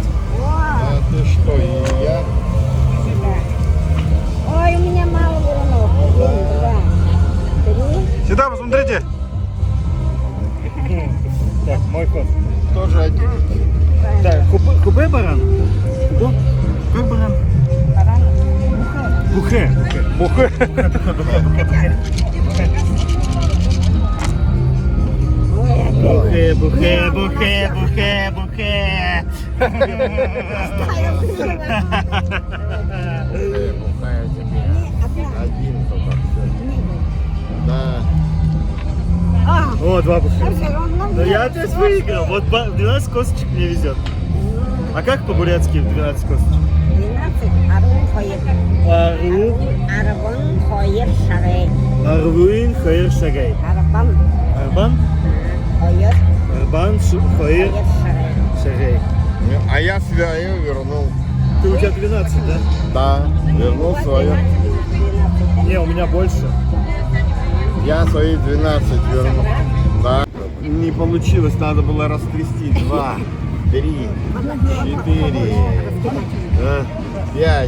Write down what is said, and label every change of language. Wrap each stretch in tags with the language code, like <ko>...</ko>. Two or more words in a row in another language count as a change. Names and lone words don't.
<ru>О, Ты что, и я? да. Ой, у меня мало баранов. 1, 2, 3. Сюда посмотрите. Так, мой ход. Тоже один. Так, купе баран? Как баран? Баран.</ru> <bua>Бухе. Бухе. Бухе, бухе, бухе, бухе, бухе.</bua> <ru>Один только. Да. О, 2 бухе. Ну, Но я опять выиграл. Вот 12 косточек мне везет. А как по-бурятски 12 косточек?</ru> <bua>12. Арун хоер. Ару, Арбан хоер шарей. Арвуин, Хаир, Шагай. Арбан Арбан, хоер Арбан, Хаир, шарей. Шагай.</bua> <ru>А я свою вернул. Ты у тебя 12, да? Да, вернул свою. 12. Не, у меня больше. Я свои 12 вернул. Да. Не получилось, надо было растрясти. 2, 3, 4, 5.</ru>